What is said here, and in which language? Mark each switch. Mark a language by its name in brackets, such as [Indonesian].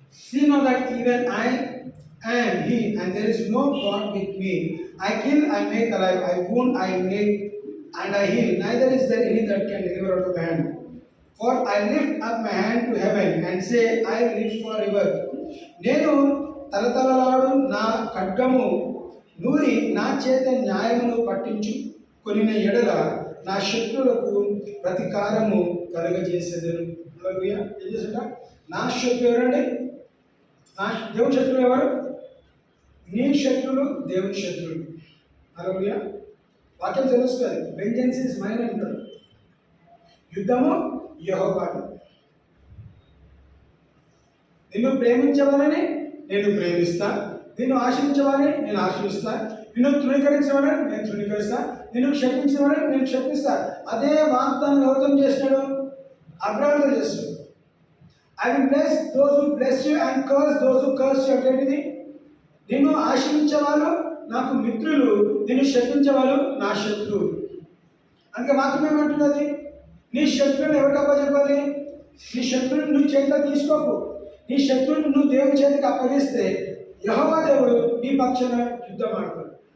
[English] See now that even I am He, and there is no God with me. I kill, I make alive, I wound, I make, and I heal. Neither is there any that can deliver out of my hand. For I lift up my hand to heaven and say, I live forever. [Telugu] నేను తలతలలాడు నా ఖడ్గము నూరి నా చేత న్యాయమును పట్టించు కొనిన ఎడల నా శత్రువులకు ప్రతీకారము కలుగజేసేదను. ఏం చేసేట? నా శత్రువు ఎవరండి? దేవుని శత్రువులు ఎవరు? నీ శత్రువులు దేవుని శత్రువులు. హల్లెలూయా. వాక్యం తెలుస్తుంది. [English] vengeance is mine [Telugu] అంటాడు. యుద్ధము యెహోవాది. నిన్ను ప్రేమించవాలని నేను ప్రేమిస్తా, నిన్ను ఆశ్రయించవాలని నేను ఆశ్రయిస్తా, నిన్ను తృణీకరించవాలని నేను తృణీకరిస్తా, నిన్ను క్షమించవాలని నేను క్షమిస్తా. అదే వాగ్దానం ఎవరితో చేసినాడు? అబ్రాహాముతో చేస్తాడు. [English] I will bless those who bless you and curse those who curse you. [Telugu] అంటే నిన్ను ఆశ్రయించేవాళ్ళు నాకు మిత్రులు, నిన్ను శపించేవాళ్ళు నా శత్రువులు. అందుకే వాక్యం ఏమంటున్నది? నీ శత్రువుని ఎవరికి అప్పచెప్పాలి? నీ శత్రువుని నువ్వు చేతిలో తీసుకోకు. నీ శత్రువుని నువ్వు దేవుని చేతికి అప్పగిస్తే యెహోవా దేవుడు నీ పక్షాన యుద్ధం ఆడతాడు.